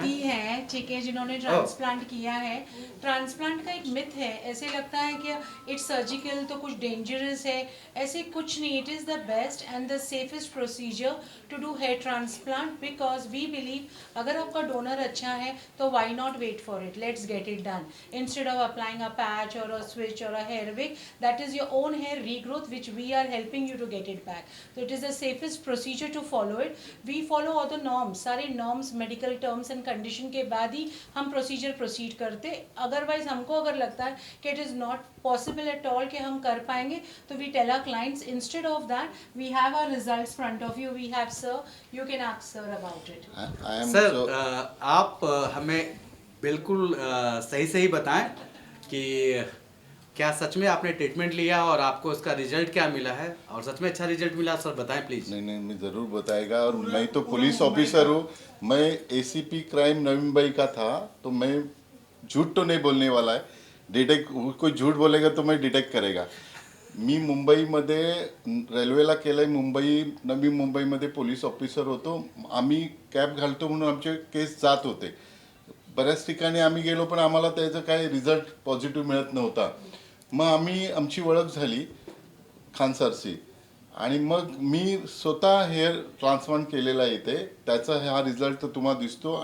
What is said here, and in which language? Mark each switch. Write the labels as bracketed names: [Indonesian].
[Hindi] साथी हैं, ठीक है, जिन्होंने ट्रांसप्लांट किया है। ट्रांसप्लांट का एक मिथ है, ऐसे लगता है कि [English] it's surgical [Hindi] तो कुछ डेंजरस है, ऐसे कुछ नहीं। [English] it is the best and the safest procedure to do hair transplant, because we believe [Hindi] अगर आपका डोनर अच्छा है तो [English] Why not wait for it, let's get it done instead of applying a patch or a switch or a hair wig. that is your own hair regrowth which we are helping you to get it back. So it is the safest procedure to follow it. We follow all the norms, [Hindi] सारे norms, medical terms and condition के बाद ही हम procedure proceed करते। [English] otherwise [Hindi] हमको अगर लगता है कि [English] it is not possible at all [Hindi] कि हम कर पाएंगे तो [English] we tell our clients instead of that we have our results front of you, we have sir, you can ask sir about it. [Hindi] Sir आप हमें बिल्कुल सही सही बताएं कि क्या सच में आपने ट्रीटमेंट लिया और आपको उसका रिजल्ट क्या मिला है, और सच में अच्छा रिजल्ट मिला? सर बताएं प्लीज। नहीं मैं ज़रूर बताएगा। और मैं तो पुलिस ऑफिसर हूँ, मैं एसीपी क्राइम नवी मुंबई का था, तो मैं झूठ तो नहीं बोलने वाला है। डिटेक्ट कोई झूठ बोलेगा तो मैं डिटेक्ट करेगा। [Marathi] मी मुंबईमध्ये रेल्वेला केलं आहे, नवी मुंबईमध्ये पोलीस ऑफिसर होतो। आम्ही कॅब घालतो म्हणून आमचे केस जात होते, बऱ्याच ठिकाणी आम्ही गेलो पण आम्हाला त्याचं काही रिझल्ट पॉझिटिव्ह मिळत नव्हता। मग आमची ओळख झाली खान सरशी, आणि मग मी स्वतः हेअर ट्रान्सप्लांट केलेला आहे इथे, त्याचा हा रिझल्ट तर तुम्हाला दिसतो।